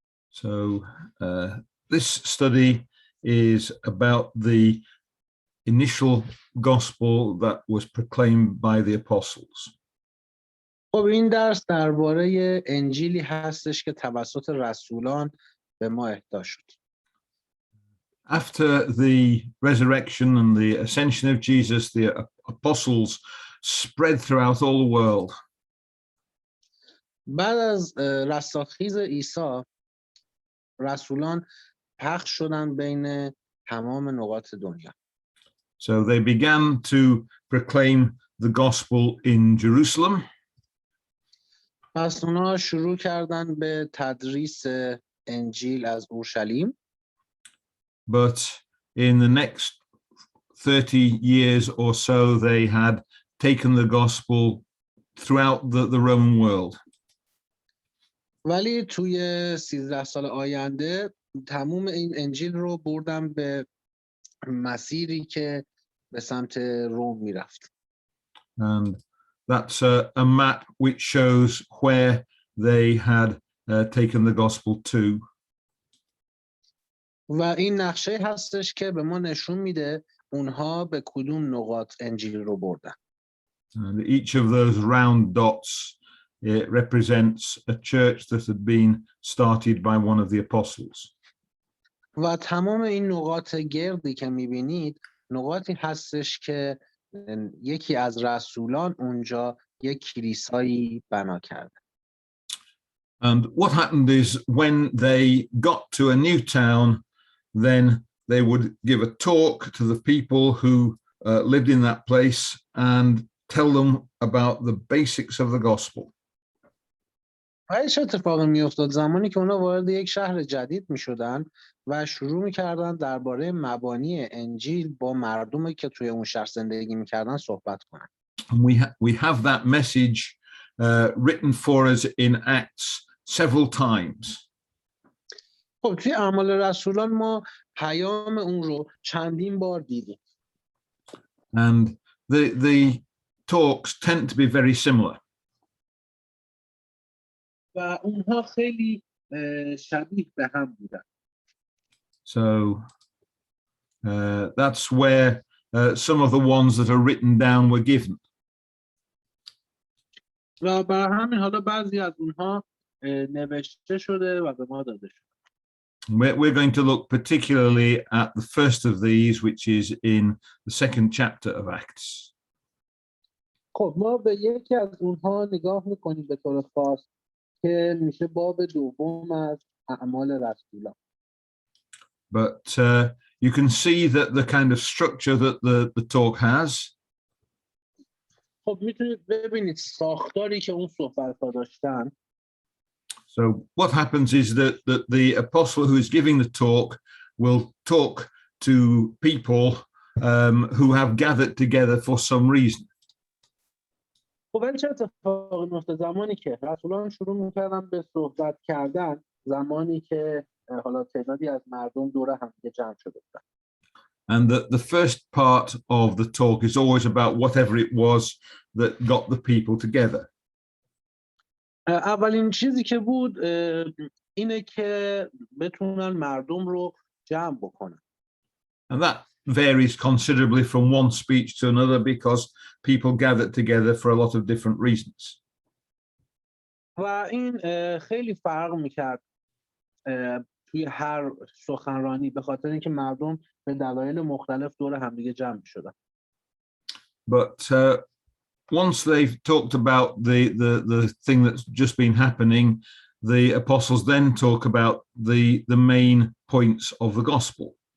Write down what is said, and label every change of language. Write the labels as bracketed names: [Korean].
[English] So this study is about the initial gospel that was proclaimed by the apostles. [Persian] خب این درس درباره انجیلی هستش که توسط رسولان به ما اهدا شد. [English] After the resurrection and the ascension of Jesus, the apostles spread throughout all the world. [Persian] بعد از رستاخیز عیسی رسولان پخش شدن بین تمام نقاط دنیا. [English] So they began to proclaim the gospel in Jerusalem. [Persian] پس اونا شروع کردن به تدریس انجیل از اورشلیم. [English] But in the next 30 years or so, they had taken the gospel throughout the Roman world. [Persian] ولی توی 13 سال آینده تموم این انجیل رو بردن به مسیری که به سمت روم میرفت. [English] And that's a map which shows where they had taken the gospel to. [Persian] و این نقشه هستش که به ما نشون میده اونها به کدوم نقاط انجیل رو بردن. [English] And each of those round dots, it represents a church that had been started by one of the apostles. [Persian] و تمام این نقاط گردی که میبینید نقاطی هستش که یکی از رسولان اونجا یک کلیسایی بنا کرده. [English] And what happened is when they got to a new town, then they would give a talk to the people who lived in that place and tell them about the basics of the gospel. [Persian] چه اتفاقی میافتاد زمانی که اونا وارد یک شهر جدید میشدن و شروع میکردن درباره مبانی انجیل با مردمی که توی اون شهر زندگی میکردن صحبت کنن. [English] We have that message written for us in Acts several times. [Persian] خب توی اعمال رسولان ما پیام اون رو چندین بار دیدیم. [English] And the talks tend to be very similar. [Persian] و اونها خیلی شبیه به هم بودن. [English] So that's where some of the ones that are written down were given. [Persian] و برای همین حالا بعضی از اونها نوشته شده و به ما داده شده. [English] We're going to look particularly at the first of these, which is in the second chapter of Acts. [Persian] خب ما به یکی از اونها نگاه میکنیم به طور خاص که میشه باب دوم از اعمال رسولان. [English] But you can see that the kind of structure that the talk has. [Persian] خب میتونید ببینید ساختاری که اون صحبت‌ها داشتن. [English] So what happens is that the apostle who is giving the talk will talk to people who have gathered together for some reason. [Persian] خب ولی چه اتفاقی میفته زمانی که رسولان شروع میکردن به صحبت کردن زمانی که حالا تعدادی از مردم دور هم دیگه جمع شده بودن. [English] And the first part of the talk is always about whatever it was that got the people together. [Persian] اولین چیزی که بود اینه که بتونن مردم رو جمع بکنن. [English] And that varies considerably from one speech to another because people gathered together for a lot of different reasons. [Persian] و این خیلی فرق میکرد توی هر سخنرانی به خاطر اینکه مردم به دلایل مختلف دور همدیگه جمع شدن. [English] But once they've talked about the thing that's just been happening, the apostles then talk about the main points of the gospel.